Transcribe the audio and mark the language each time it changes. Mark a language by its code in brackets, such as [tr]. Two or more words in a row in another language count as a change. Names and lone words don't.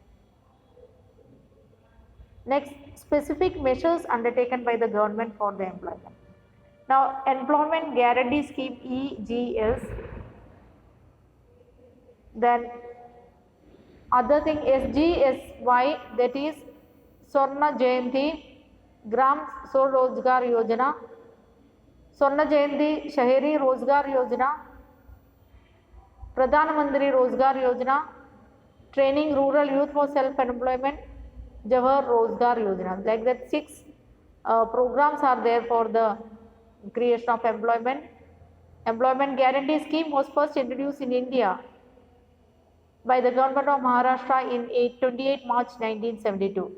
[en] Next, specific measures undertaken by the government for the employment. Now, Employment Guarantee Scheme EGS, then other thing SGSY, that is Swarna Jayanti Gram Swarozgar Yojana, Swarna Jayanti Shaheri Rozgar Yojana, Pradhan Mantri Rozgar Yojana, Training Rural Youth for Self-Employment, Jawahar Rozgar Yojana. Like that 6 programs are there for the creation of employment. Employment Guarantee Scheme was first introduced in India by the government of Maharashtra in 28 March 1972.